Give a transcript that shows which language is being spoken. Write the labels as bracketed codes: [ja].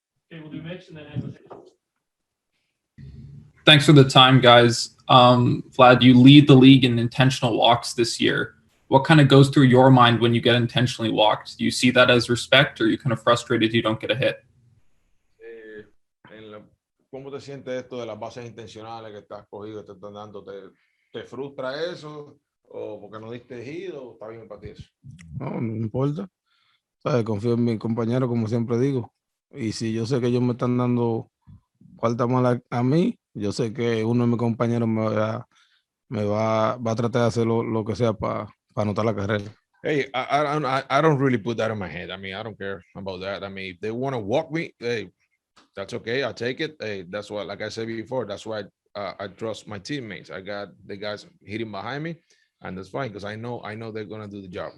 [en] Okay, we'll do Mitch and then Edwin. Thanks for the time, guys. Vlad, you lead the league in intentional walks this year. What kind of goes through your mind when you get intentionally walked? Do you see that as respect, or are you kind of frustrated you don't get a hit? [es] ¿Cómo te sientes esto de las bases intencionales que estás cogido, te están dando? ¿Te frustra eso? ¿O porque no diste ejido? ¿Está bien para ti eso? No importa. ¿Sabes? Confío en mi compañero, como siempre digo. Y si yo sé que ellos me están dando falta mala a mí, yo sé que uno de mis compañeros va a tratar de hacer lo que sea para anotar la carrera. [en] Hey, I don't really put that in my head. I mean, I don't care about that. I mean, if they want to walk me, hey, that's okay. I'll take it. Hey, that's what, like I said before, that's why I trust my teammates. I got the guys hitting behind me, and that's fine because I know they're gonna do the job.